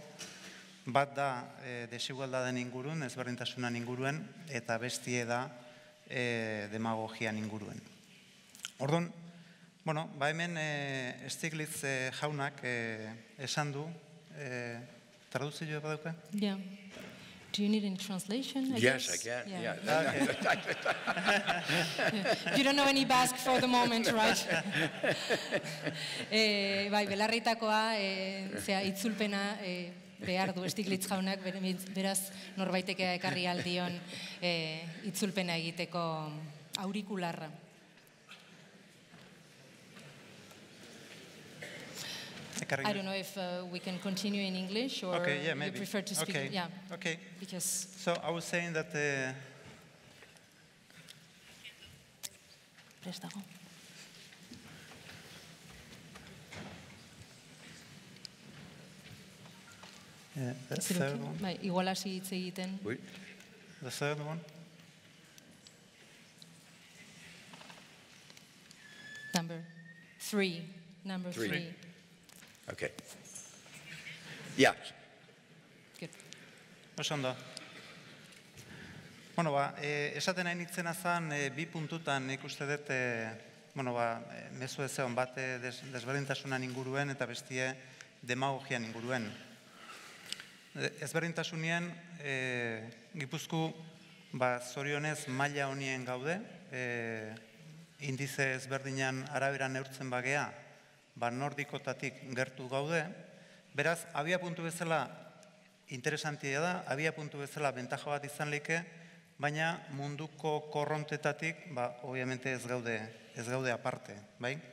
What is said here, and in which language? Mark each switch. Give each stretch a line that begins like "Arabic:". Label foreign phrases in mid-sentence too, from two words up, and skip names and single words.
Basque: Bat da desigualdaden inguruen, ezberdintasunan inguruen, eta bestie da demagogian inguruen. Orduan, bueno, hemen Stiglitz jaunak esan du, traduzio badauka?
English: Yeah. Do you need any translation? Yes, I can. Yeah. You don't know any Basque for the moment, right? Bai, belarritakoa, itzulpena behar du Stiglitz jaunak, beraz norbaitek ekarri aldion itzulpena egiteko aurikularra. I don't know if we can continue in English or you prefer to speak. Okay. Yeah. Okay. Because So I was saying that
Basque: prestago.
English: the third one.
Basque: Bai, igual hasi hitz egiten.
English: Wait. The third one. Number 3. Number 3. Okay. Yeah. Good.
Basque: Oso ondo. Bueno, esaten nahi nitzena zen, bi puntutan nik uste dut, mezu ez egon bat desberdintasunan inguruen eta bestie demagogian inguruen. Ezberdintasunien, Gipuzku, zorionez maila honien gaude, indize ezberdinan arabera neurtzen bagea, nordikotatik gertu gaude, beraz, abia puntu bezala interesantia da, abia puntu bezala bentaja bat izan leke, baina munduko korrontetatik, obviamente ez gaude aparte, bai?